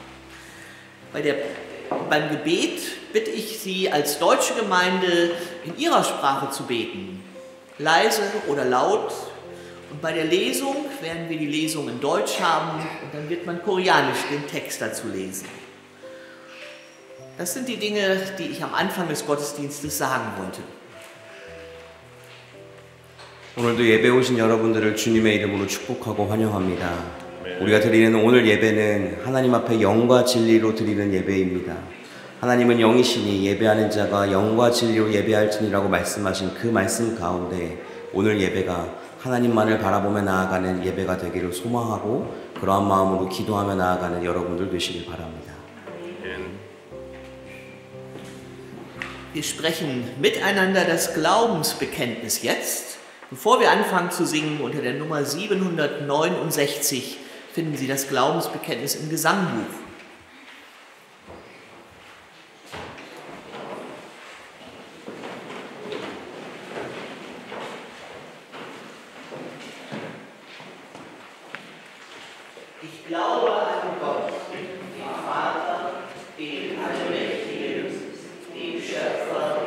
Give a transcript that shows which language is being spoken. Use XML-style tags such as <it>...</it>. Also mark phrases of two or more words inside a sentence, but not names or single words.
<de>Beim Gebet bitte ich Sie als deutsche Gemeinde in Ihrer Sprache zu beten, leise oder laut. Und bei der Lesung werden wir die Lesung in Deutsch haben und dann wird man koreanisch den Text dazu lesen. Das sind die Dinge, die ich am Anfang des Gottesdienstes sagen wollte.</de> <ko>오늘도 예배 오신 여러분들을 주님의 이름으로 축복하고 환영합니다. 우리가 드리는 오늘 예배는 하나님 앞에 영과 진리로 드리는 예배입니다. 하나님은 영이시니 예배하는 자가 영과 진리로 예배할지니라고 말씀하신 그 말씀 가운데 오늘 예배가 하나님만을 바라보며 나아가는 예배가 되기를 소망하고 그러한 마음으로 기도하며 나아가는 여러분들 되시길 바랍니다.</ko> <de>Wir sprechen miteinander das Glaubensbekenntnis jetzt. Bevor wir anfangen zu singen, unter der Nummer 769 finden Sie das Glaubensbekenntnis im Gesangbuch. Ich glaube an Gott, den Vater, den Allmächtigen, den Schöpfer</de>